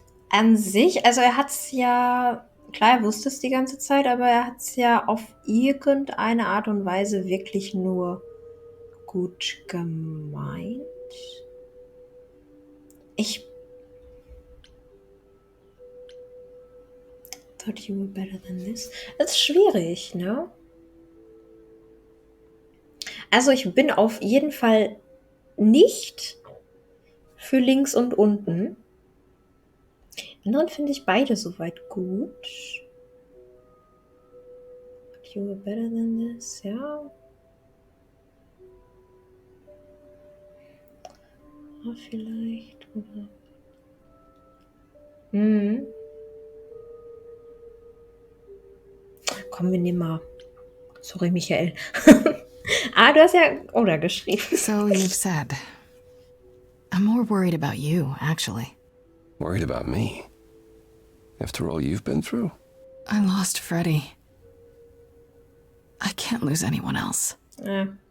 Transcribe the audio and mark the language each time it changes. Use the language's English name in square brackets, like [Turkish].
[German] An sich, also er hat's ja, klar, er wusste es die ganze Zeit, aber er hat's ja auf irgendeine Art und Weise wirklich nur gut gemeint. [English] Ich thought you were better than this. [German] Das ist schwierig, ne? Also ich bin auf jeden Fall nicht für links und unten. Anderen finde ich beide soweit gut. [English] But you were better than this, ja. [German] Ah, vielleicht, oder? Komm, wir nehmen mal. Sorry, Michael. Du hast ja oder geschrieben. [English] So you've said. I'm more worried about you, actually. Worried about me? After all you've been through? I lost Freddie. I can't lose anyone else. [German] Ja.